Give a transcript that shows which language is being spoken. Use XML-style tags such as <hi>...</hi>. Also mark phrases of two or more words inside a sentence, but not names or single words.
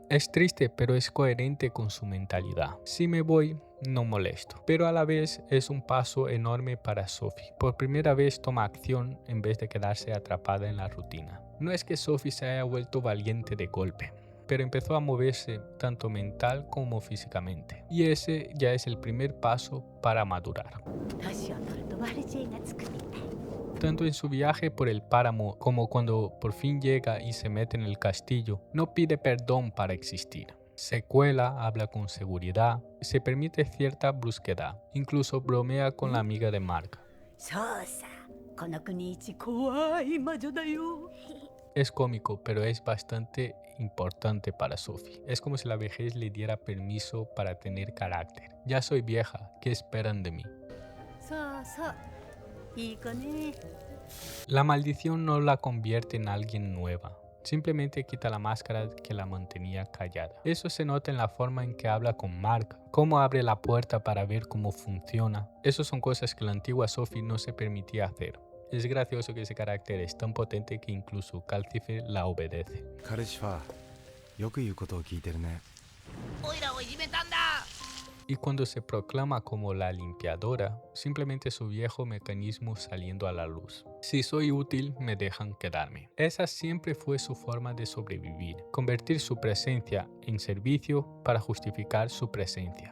<es>Es triste, pero es coherente con su mentalidad. Si me voy, no molesto, pero a la vez es un paso enorme para Sophie. Por primera vez toma acción en vez de quedarse atrapada en la rutina. No es que Sophie se haya vuelto valiente de golpe, pero empezó a moverse tanto mental como físicamente. Y ese ya es el primer paso para madurar.</es> <ja>年を取ると悪知恵がつくみたい。</ja> <es>Tanto en su viaje por el páramo como cuando por fin llega y se mete en el castillo, no pide perdón para existir. Se cuela, habla con seguridad, se permite cierta brusquedad, incluso bromea con la amiga de Mark.</es> <ja>そうさ、この国一怖い魔女だよ。</ja> <es>Es cómico, pero es bastante importante para Sophie. Es como si la vejez le diera permiso para tener carácter. Ya soy vieja, ¿qué esperan de mí?</es> <ja>そうそう、いい子ね。</ja> <es>La maldición no la convierte en alguien nueva. Simplemente quita la máscara que la mantenía callada. Eso se nota en la forma en que habla con Mark, cómo abre la puerta para ver cómo funciona. Esas son cosas que la antigua Sophie no se permitía hacer. Es gracioso que ese carácter es tan potente que incluso Calcifer la obedece.</es> <ja>カルシファー、よく言うことを聞いてるね。おいらをいじめたんだ。</ja> <es>Y cuando se proclama como la limpiadora, simplemente su viejo mecanismo saliendo a la luz. Si soy útil, me dejan quedarme. Esa siempre fue su forma de sobrevivir, convertir su presencia en servicio para justificar su presencia.</es>